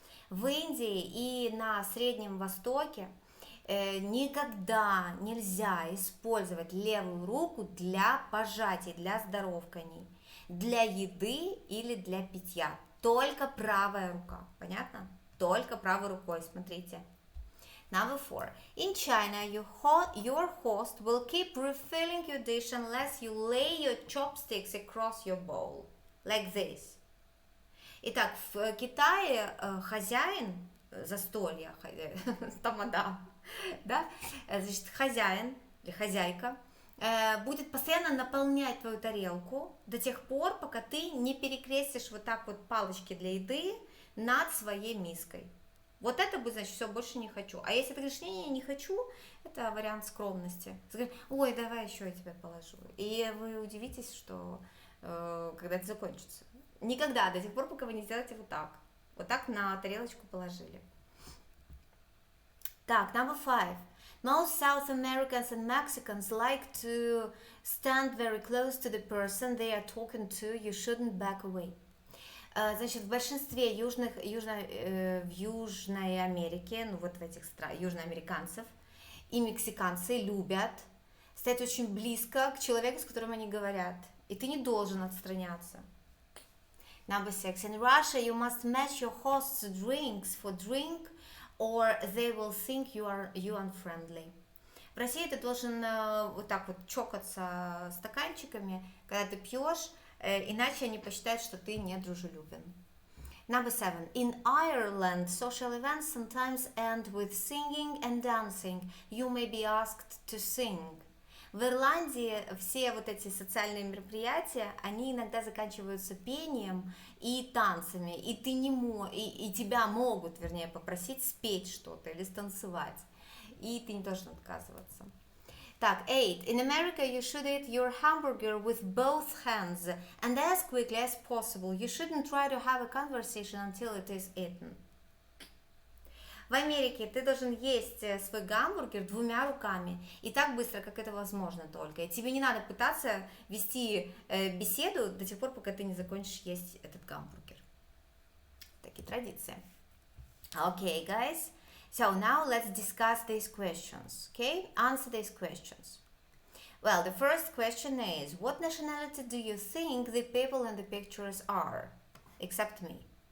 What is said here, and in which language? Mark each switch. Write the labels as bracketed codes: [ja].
[ru] В Индии и на Среднем Востоке никогда нельзя использовать левую руку для пожатий, для здоровканий, для еды или для питья. Только правая рука. Понятно? Только правой рукой, смотрите. [en] Number four. In China, your host will keep refilling your dish unless you lay your chopsticks across your bowl. Like this. [ru] Итак, в Китае хозяин застолья, тамада, да, значит, хозяин или хозяйка будет постоянно наполнять твою тарелку до тех пор, пока ты не перекрестишь вот так вот палочки для еды над своей миской. Вот это будет, значит, все, больше не хочу. А если ты говоришь, не хочу, это вариант скромности. Ты говоришь, ой, давай еще я тебе положу. И вы удивитесь, что когда это закончится. Никогда, до тех пор, пока вы не сделаете вот так. Вот так на тарелочку положили. [en] Так, number five. Most South Americans and Mexicans like to stand very close to the person they are talking to. You shouldn't back away. [ru] Значит, в большинстве в Южной Америке, ну вот в этих странах, южноамериканцев и мексиканцы любят стоять очень близко к человеку, с которым они говорят. И ты не должен отстраняться. [en] Number six. In Russia, you must match your host's drinks for drink, or they will think you unfriendly. [ru] В России ты должен вот так вот чокаться стаканчиками, когда ты пьешь, иначе они посчитают, что ты недружелюбен. [en] Number seven. In Ireland, social events sometimes end with singing and dancing. You may be asked to sing. [ru] В Ирландии все вот эти социальные мероприятия, они иногда заканчиваются пением и танцами, и ты и тебя могут, вернее, попросить спеть что-то или станцевать, и ты не должен отказываться. Так, 8. [en] In America, you should eat your hamburger with both hands and as quickly as possible. You shouldn't try to have a conversation until it is eaten. [ru] В Америке ты должен есть свой гамбургер двумя руками и так быстро, как это возможно только. И тебе не надо пытаться вести беседу до тех пор, пока ты не закончишь есть этот гамбургер. Такие традиции. [en] Okay, guys. So now let's discuss these questions. Okay, answer these questions. Well, the first question is, what nationality do you think the people in the pictures are? Except me.